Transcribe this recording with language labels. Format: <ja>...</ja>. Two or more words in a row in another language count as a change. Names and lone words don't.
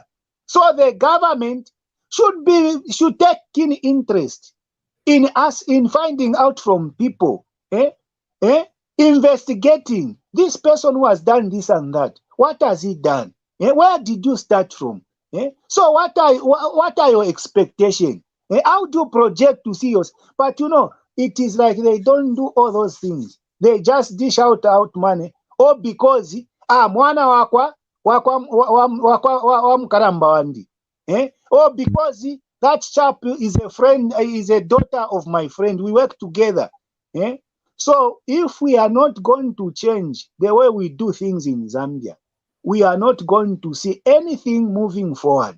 <en>So the government should take keen interest in us, in finding out from people, investigating this person who has done this and that. What has he done? Where did you start from? So what are your expectations? How do you project to see yours? But it is like they don't do all those things. They just dish out money. Or because</en> <ny>mwana wakwa mkaramba wandi.</ny> <en>Or because that chap is a friend, is a daughter of my friend. We work together. So if we are not going to change the way we do things in Zambia, we are not going to see anything moving forward.</en>